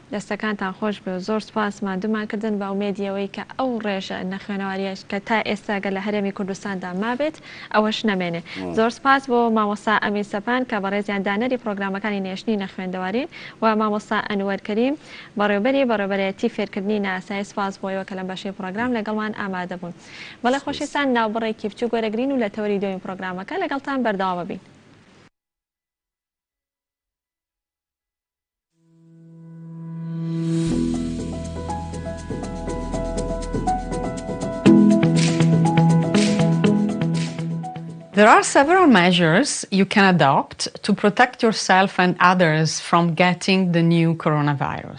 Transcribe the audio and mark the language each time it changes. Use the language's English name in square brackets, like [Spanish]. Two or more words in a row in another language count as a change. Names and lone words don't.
[Central Kurdish] دەستەکانتان خۆش بێ زۆر سپاس مادومان کردن بە ئومێدیەوەی کە ئەو ڕێژە نەخوێنەواریەش کە تا ئێستاگە لە هەرێمی کوردستاندا مابێت ئەوەش نەمێنێ زۆر سپاس بۆ مامۆستا ئەمین سەپان کە بەڕێزیان دانەری پرۆگرامەکانی نێشتنی نەخوێندەوارین و مامۆستا ئەنوەر كەریم بەڕێوەبەرەتی فێرکردنی ناسایی سپاس بۆیەوە کە لە بەشەی پرۆگرام لەگەڵمان ئامادە بوون بەڵێ خۆشەویستان ناوبڕێکی بچوو گوێرەگرین و لە تەوەری دووەمی پرۆگرامەکە لەگەڵتان بەردەوام بین. [English] There are several measures you can adopt to protect yourself and others from getting the new coronavirus.